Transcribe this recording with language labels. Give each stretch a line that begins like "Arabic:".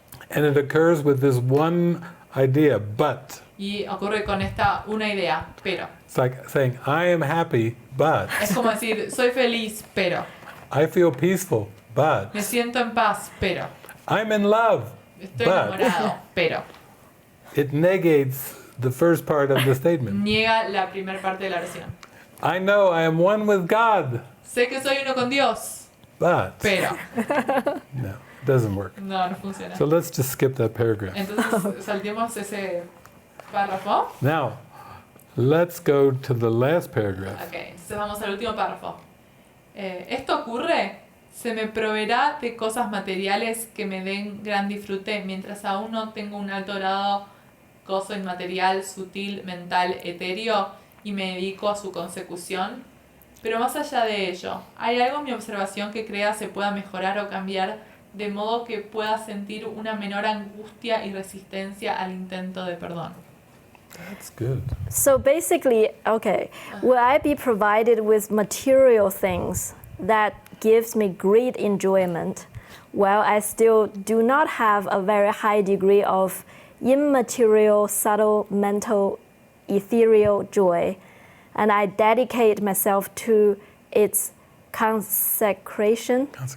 English: And it occurs with this one idea, but.
Spanish: Y ocurre con esta una idea, pero.
English: It's like saying, I am happy, but.
Spanish: Es como decir, soy feliz, pero.
English: I feel peaceful, but.
Spanish: Me siento en paz, pero.
English: I'm in love,
Spanish: Estoy
English: but.
Spanish: enamorado, pero.
English: It negates the first part of the statement.
Spanish: Niega la primera parte de la oración.
English: I know I am one with God,
Spanish: Sé que soy uno con Dios,
English: but.
Spanish: pero.
English: No, it doesn't work.
Spanish: No, no funciona.
English: So let's just skip that paragraph.
Spanish: Entonces saltemos ese párrafo.
English: Now, let's go to the last paragraph.
Spanish: Ok, entonces vamos al último párrafo. Esto ocurre, se me proveerá de cosas materiales que me den gran disfrute mientras aún no tengo un alto grado gozo inmaterial, sutil, mental, etéreo y me dedico a su consecución. Pero más allá de ello, ¿hay algo en mi observación que crea se pueda mejorar o cambiar de modo que pueda sentir una menor angustia y resistencia al intento de perdón?
English: That's good. So basically, okay, will I be provided with material things that gives me great enjoyment while I still do not have a very high degree of immaterial, subtle, mental, ethereal joy, and I dedicate myself to its consecration.